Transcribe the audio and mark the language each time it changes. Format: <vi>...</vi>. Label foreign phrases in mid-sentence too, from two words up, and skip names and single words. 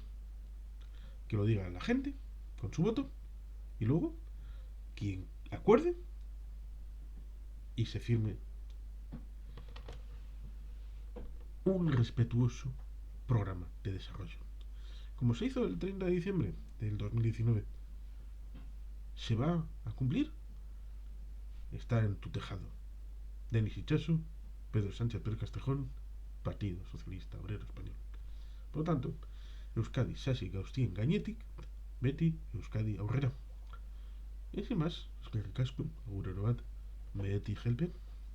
<es>Que lo diga la gente con su voto y luego quien acuerde y se firme un respetuoso programa de desarrollo. Como se hizo el 30 de diciembre del 2019, se va a cumplir. Está en tu tejado. Denis Itxaso, Pedro Sánchez Pérez Castejón, Partido Socialista Obrero Español. Por lo tanto,</es> <eu>Euskadi sasi gauztien gainetik, beti Euskadi aurrera.</eu> <es>Y sin más,</es> <eu>eskerrik asko, agurero bat, beti helpen.</eu>